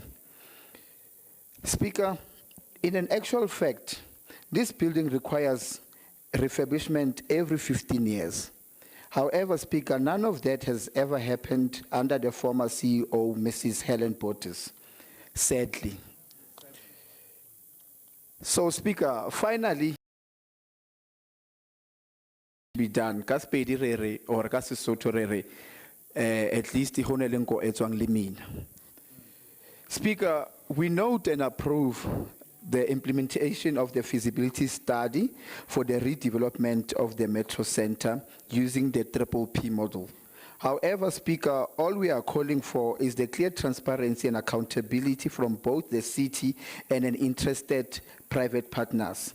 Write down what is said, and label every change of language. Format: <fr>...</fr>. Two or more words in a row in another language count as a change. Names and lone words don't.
<en>Speaker, in an actual fact, this building requires refurbishment every 15 years. However, Speaker, none of that has ever happened under the former CEO, Mrs. Helen Portis, sadly. So, Speaker, finally, be done.</en> <st>Ka Sepedi re or ka Sesotho re</st> <en>at least</en> <st>ho ne le nko e tswang le mina.</st> <en>Speaker, we note and approve the implementation of the feasibility study for the redevelopment of the Metro Centre using the PPP model. However, Speaker, all we are calling for is the clear transparency and accountability from both the city and an interested private partners.</en>